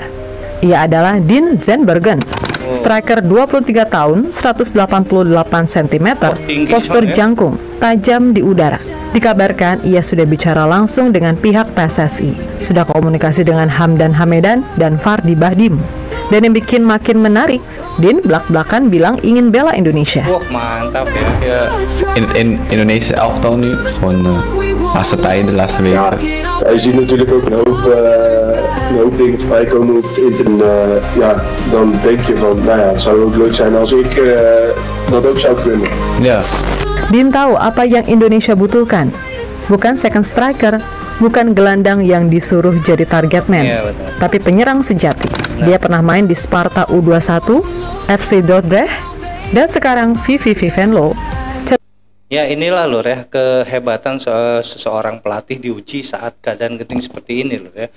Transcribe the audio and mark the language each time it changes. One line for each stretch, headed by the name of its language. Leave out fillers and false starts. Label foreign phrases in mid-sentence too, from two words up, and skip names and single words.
Indonesian: Ia adalah Dean Zandbergen. Striker 23 tahun, 188 cm, postur jangkung, tajam di udara. Dikabarkan ia sudah bicara langsung dengan pihak PSSI, sudah komunikasi dengan Hamdan Hamedan dan Fardi Bahdim. Dan yang bikin makin menarik, Din belak-belakan bilang ingin bela Indonesia. Wah, mantap ya.
Dutch: In Indonesia elftal nu gewoon laatste tijden, de laatste weken. Ja, je ziet natuurlijk ook een hoop dingen voorbij komen op het internet. Ja, dan denk je van, nou ja, het zou ook leuk zijn als ik dat ook zou kunnen. Ja.
Indonesian: Din tahu apa yang Indonesia butuhkan. Bukan
English: second striker,
Indonesian: bukan gelandang yang disuruh jadi
English: target man,
Indonesian: tapi penyerang sejati. Dia pernah main di Sparta U21, FC Dordrecht, dan sekarang VVV Venlo. Ya, inilah Lur ya, kehebatan seseorang pelatih diuji saat keadaan genting seperti ini Lur ya.